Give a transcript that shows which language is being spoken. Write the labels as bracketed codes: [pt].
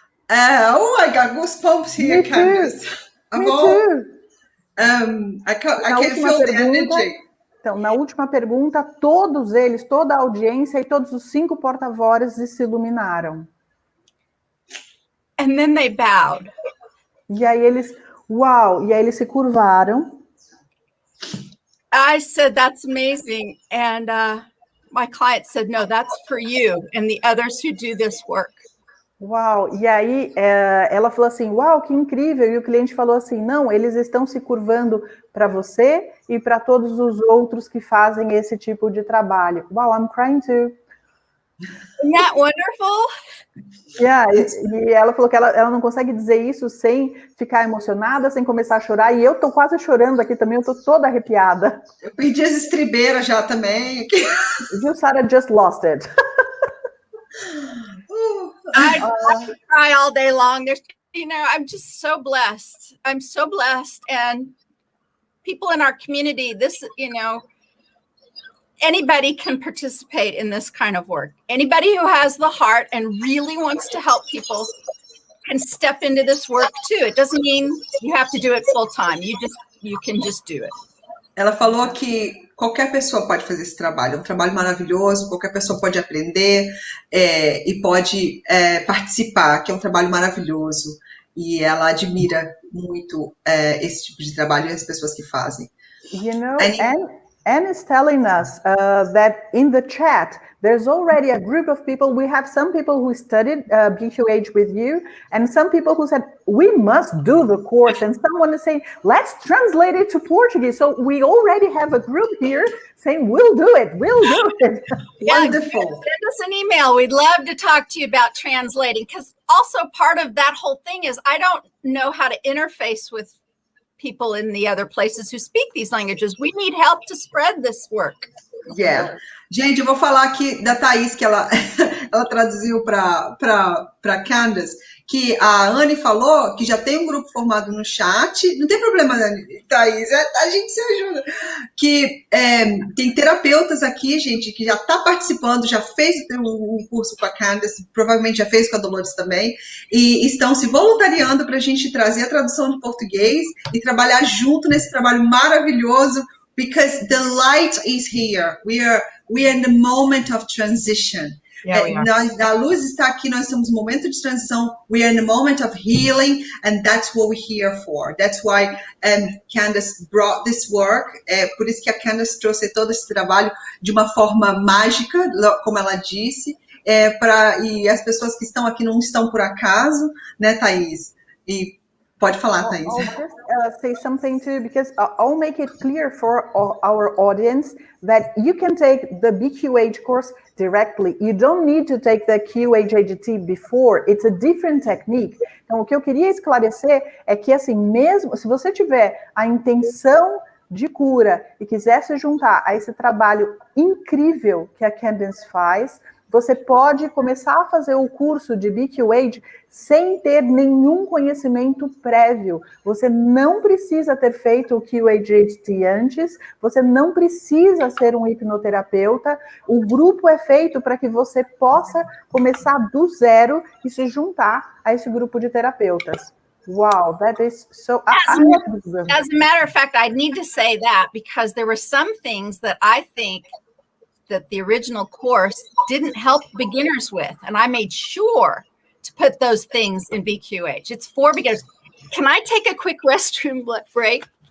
[en] Oh my God, goosebumps here, Candace. Me too. I can feel the energy. [pt] Então, na última pergunta, todos eles, toda a audiência e todos os 5 porta-vozes se iluminaram. [en] And then they bowed. [pt] E aí eles, uau, e aí eles se curvaram. [en] I said, that's amazing. And my client said, no, that's for you and the others who do this work. [pt] Uau, e aí ela falou assim, uau, que incrível, e o cliente falou assim, não, eles estão se curvando para você e para todos os outros que fazem esse tipo de trabalho. [en] Wow, I'm crying too. Isn't that wonderful? [pt] Yeah, e ela falou que ela não consegue dizer isso sem ficar emocionada, sem começar a chorar, e eu tô quase chorando aqui também, eu tô toda arrepiada. Eu perdi as estribeiras já também. [en] You, Sarah, just lost it. I could cry all day long. There's, I'm just so blessed. I'm so blessed. And people in our community, this, anybody can participate in this kind of work. Anybody who has the heart and really wants to help people can step into this work too. It doesn't mean you have to do it full time. You can just do it. [pt] Ela falou que qualquer pessoa pode fazer esse trabalho. É um trabalho maravilhoso, qualquer pessoa pode aprender e pode participar, que é um trabalho maravilhoso. E ela admira muito esse tipo de trabalho e as pessoas que fazem. [en] Anne is telling us that in the chat, there's already a group of people. We have some people who studied BQH with you, and some people who said, we must do the course. And someone is saying, let's translate it to Portuguese. So we already have a group here saying, we'll do it. Wonderful. Send us an email. We'd love to talk to you about translating, because also part of that whole thing is I don't know how to interface with people in the other places who speak these languages. We need help to spread this work. Yeah. [pt] Gente, eu vou falar aqui da Thaís, que ela traduziu para Candace, que a Anne falou que já tem um grupo formado no chat. Não tem problema, Thaís, a gente se ajuda. Que tem terapeutas aqui, gente, que já está participando, já fez um curso com a Candace, provavelmente já fez com a Dolores também, e estão se voluntariando para a gente trazer a tradução de português e trabalhar junto nesse trabalho maravilhoso, [en] because the light is here. We are in the moment of transition. [pt] A luz está aqui, nós estamos no momento de transição. [en] We are in the moment of healing, and that's what we're here for. That's why Candace brought this work. [pt] Por isso que a Candace trouxe todo esse trabalho de uma forma mágica, como ela disse, e as pessoas que estão aqui não estão por acaso, né, Thaís? E pode falar, Thaís. [en] I'll just say something too, because I'll make it clear for our audience that you can take the BQH course directly. You don't need to take the QHAGT before. It's a different technique. [pt] Então, o que eu queria esclarecer é que, assim, mesmo se você tiver a intenção de cura e quiser se juntar a esse trabalho incrível que a Candace faz, você pode começar a fazer o curso de BQH sem ter nenhum conhecimento prévio. Você não precisa ter feito o QHT antes, você não precisa ser um hipnoterapeuta. O grupo é feito para que você possa começar do zero e se juntar a esse grupo de terapeutas. [en] Wow, that is so... As a matter of fact, I need to say that because there were some things that I think that the original course didn't help beginners with, and I made sure to put those things in BQH. It's for beginners. Can I take a quick restroom break?